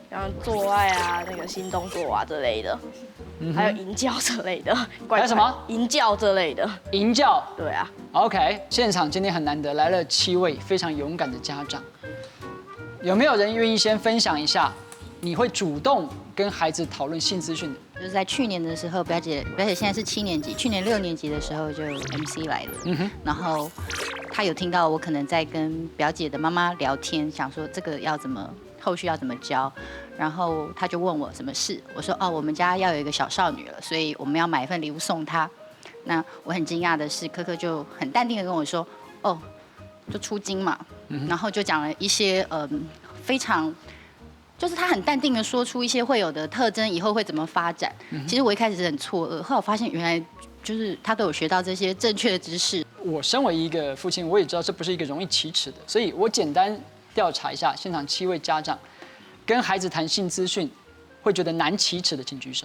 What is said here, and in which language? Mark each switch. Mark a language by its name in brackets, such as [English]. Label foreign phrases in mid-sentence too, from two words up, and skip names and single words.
[Chinese] 像做愛啊、那個性動作啊之類的，還有淫教之類的。還有什麼？淫教之類的。淫教。對啊。 OK， 現場今天很難得，來了7位非常勇敢的家長，有沒有人願意先分享一下？你會主動跟孩子討論性資訊的？就是在去年的時候，表姐現在是7年級，去年6年級的時候就 MC 來了，然後他有聽到我可能在跟表姐的媽媽聊天，想說這個要怎麼後續要怎麼教，然後他就問我什麼事，我說哦，我們家要有一個小少女了，所以我們要買一份禮物送她。那我很驚訝的是，科科就很淡定的跟我說，哦，就出經嘛，然後就講了一些非常。就是他很淡定的說出一些會有的特徵，以後會怎麼發展。其實我一開始是很錯愕，後來我發現原來就是他都有學到這些正確的知識。我身為一個父親，我也知道這不是一個容易啟齒的，所以我簡單調查一下現場7位家長，跟孩子談性資訊會覺得難啟齒的，請舉手。